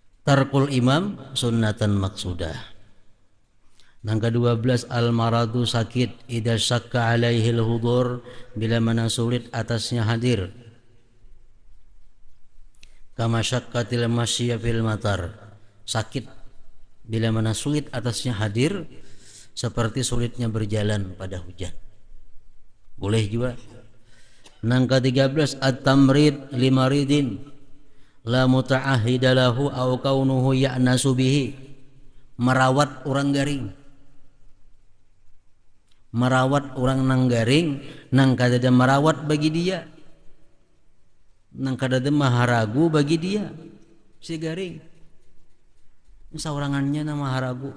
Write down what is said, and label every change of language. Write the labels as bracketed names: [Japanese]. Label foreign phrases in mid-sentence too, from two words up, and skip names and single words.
[Arabic] ترك الإمام سنة مقصودة. [Indonesian] Yang ke-12 [Arabic] المرض sakit إذا شق عليه الحضور, [Indonesian] bila mana sulit atasnya hadir. [Arabic] كما شق المشي في المطر, [Indonesian] sakit bila mana sulit atasnya hadir seperti sulitnya berjalan pada hujan. Boleh juga. Yang ke-13 [Arabic] التمريض لمريض لا متعهد له أو كونه يأنس به, [Indonesian] merawat orang garing. [Banjar] Merawat orang nang garing nang kadada merawat bagi dia, nang kadada maharagu bagi dia si garing. Saurangannya nang maharagu.